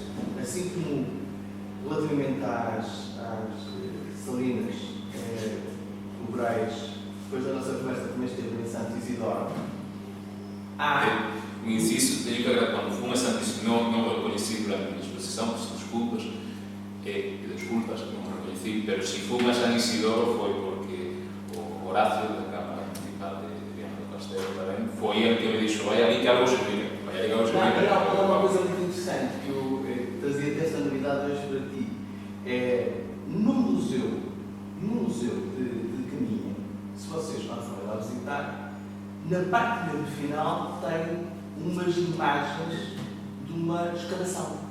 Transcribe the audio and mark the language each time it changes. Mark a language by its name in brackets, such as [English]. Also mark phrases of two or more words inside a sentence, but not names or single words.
[Portuguese] Assim como relativamente às salinas, o Brais, depois da nossa conversa que esteve em Santo Isidoro, insisto, tenho que agradecer, quando fui a Santo Isidoro, não o reconheci durante a minha exposição, peço desculpas, não o reconheci, [Galician] pero se fui a San Isidoro foi porque o Horacio da Cámara Municipal de Viana do Castelo tamén foi el que me dixo, vai ali que algo se mira, vai ali que algo se mira. [Portuguese] Uma coisa muito interessante que eu trazia até esta novidade hoje para ti é no museu de Caminha, se vocês não forem lá visitar, na parte final tem umas imagens de uma escavação.